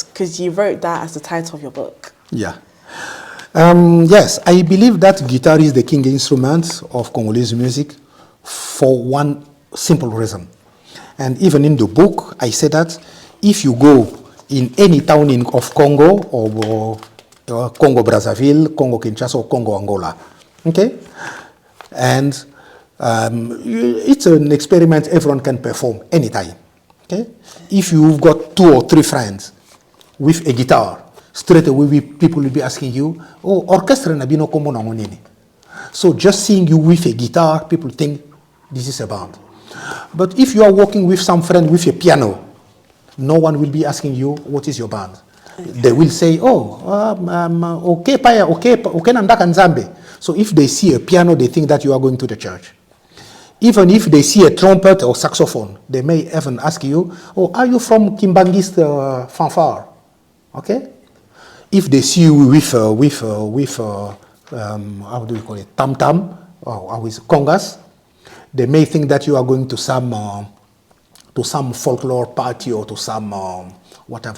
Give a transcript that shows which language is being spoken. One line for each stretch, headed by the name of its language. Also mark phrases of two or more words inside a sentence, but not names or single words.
English: Because you wrote that as the title of your book. Yeah. Yes, I believe that guitar is the king instrument of Congolese music for one simple reason. And even in the book, I say that if you go in any town of Congo or Congo Brazzaville, Congo Kinshasa, or Congo Angola, okay, and it's an experiment everyone can perform anytime. Okay, if you've got 2 or 3 friends with a guitar, straight away people will be asking you, "Oh,
Lingala: orchestra na bino kombo na nini?"
English: So just seeing you with a guitar, people think this is a band. But if you are working with some friend with a piano, no one will be asking you, "What is your band?" Okay. They will say,
Lingala: "Oh, okay, paya, okay, nandaka nzambe."
English: So if they see a piano, they think that you are going to the church. Even if they see a trumpet or saxophone, they may even ask you, "Oh, are you from Kimbangist fanfare?" Okay. If they see you with how do we call it, tam tam or with congas, they may think that you are going to some folklore party or to some whatever.